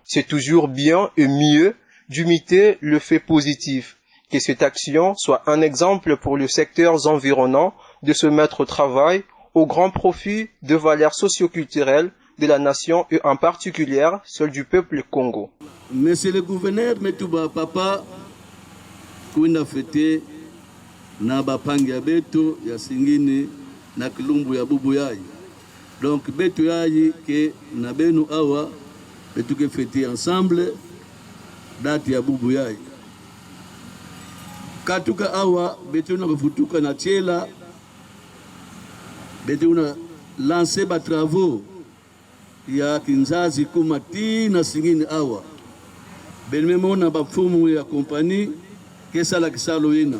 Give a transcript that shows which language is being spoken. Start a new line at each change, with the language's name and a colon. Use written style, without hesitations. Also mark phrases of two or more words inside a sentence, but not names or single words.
French: C'est toujours bien et mieux d'imiter le fait positif, que cette action soit un exemple pour les secteurs environnants de se mettre au travail au grand profit de valeurs socioculturelles de la nation et en particulier celle du peuple Congo. Monsieur le gouverneur,
Kituba (Democratic Republic of Congo): metuba papa kuna fete na bapangi ya beto ya singini na kilumbu ya bubu yayi. Donc beto yayi ke na benu awa betu ke fete ensemble date ya bubu yayi. Katuka awa betu na kufutuka na chela betu na lancer ba travaux ya kinzazi kumati na singini awa. Benmemona ba fumu ya compagnie kesala kisalo ina.